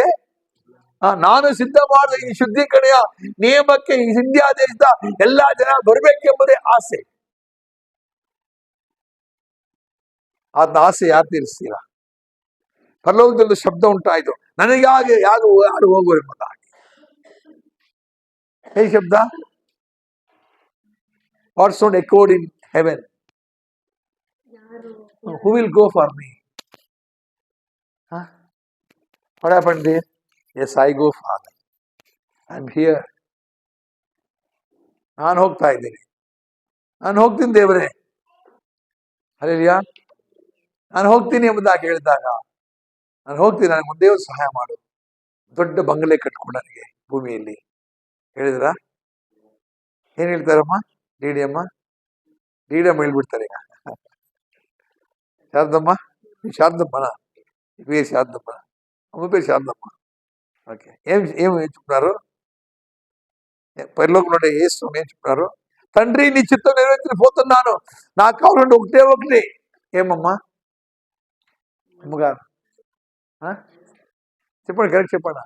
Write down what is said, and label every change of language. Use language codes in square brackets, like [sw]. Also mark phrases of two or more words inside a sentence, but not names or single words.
[kn] ನಾನು ಸಿದ್ಧ ಮಾಡಿದ ಈ ಶುದ್ಧೀಕರಣೆಯ ನಿಯಮಕ್ಕೆ ಈ ಇಂಡಿಯಾ ದೇಶದ ಎಲ್ಲಾ ಜನ ಬರಬೇಕೆಂಬುದೇ ಆಸೆ. ಅದನ್ನ ಆಸೆ ಯಾರು ತೀರಿಸ್ತೀರಾ? ಪರಲೋಕದಲ್ಲಿ ಶಬ್ದ ಉಂಟಾಯ್ತು, ನನಗಾಗಿ ಯಾರು ಹೋಗುವರು ಎಂಬುದಾಗಿ. ಹೇ ಶಬ್ದ, [en] what sound echoed in heaven? Who will go for me? What happened there? Yes, I go, Father. I'm here. [kn] ನಾನು ಹೋಗ್ತಾ ಇದ್ದೀನಿ, ನಾನು ಹೋಗ್ತೀನಿ ದೇವರೇ. ಹಲ್ಲೆಲೂಯಾ. ನಾನು ಹೋಗ್ತೀನಿ ಎಂಬುದಾಗಿ ಹೇಳಿದಾಗ, ನಾನು ಹೋಗ್ತೀನಿ, ನನಗೆ ಮುಂದೆ ಸಹಾಯ ಮಾಡು, ದೊಡ್ಡ ಬಂಗಲೆ ಕಟ್ಕೊಂಡು ನನಗೆ ಭೂಮಿಯಲ್ಲಿ ಹೇಳಿದ್ರ. ಏನ್ ಹೇಳ್ತಾರಮ್ಮ? ಡಿ ಅಮ್ಮ ಹೇಳ್ಬಿಡ್ತಾರೆ ಈಗ. ಶಾರದಮ್ಮ, [te] శారదమ్మన పేరు శారదమ్మ, అమ్మ పేరు శారదమ్మ. ఓకే, ఏం చెప్తున్నారు? పరలోకంలో యేసు ఏం చెప్తున్నారు? తండ్రి నీ చిత్తం నెరవేర్చిపోతున్నాను, నాకు కావాలంటే ఒకటే ఒకటి. ఏమమ్మా అమ్మగారు చెప్పండి, కరెక్ట్ చెప్పండి.